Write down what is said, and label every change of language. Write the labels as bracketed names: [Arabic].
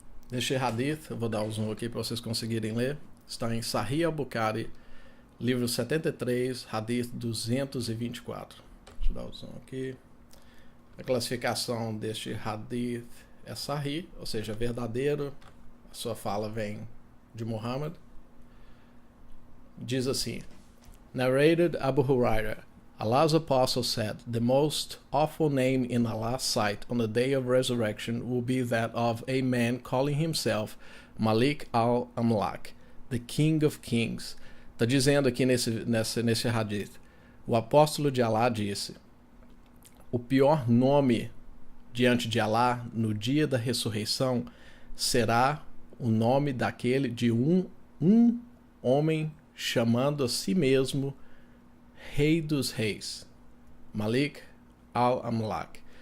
[Portuguese] Este hadith, eu vou dar o zoom aqui para vocês conseguirem ler, está em Sahih al-Bukhari, livro 73, hadith 224. Deixa eu dar o zoom aqui. A classificação deste hadith é Sahih, ou seja, verdadeiro. A sua fala vem de Muhammad. Diz assim: [English] Narrated Abu Huraira, Allah's apostle said, the most awful name in Allah's sight on the day of resurrection will be that of a man calling himself Malik al-Amlak, the King of Kings. [Portuguese] Está dizendo aqui nesse hadith, o apóstolo de Allah disse: o pior nome diante de Allah no dia da ressurreição será o nome daquele de um homem chamando a si mesmo Rei dos Reis, Malik al-Amlak.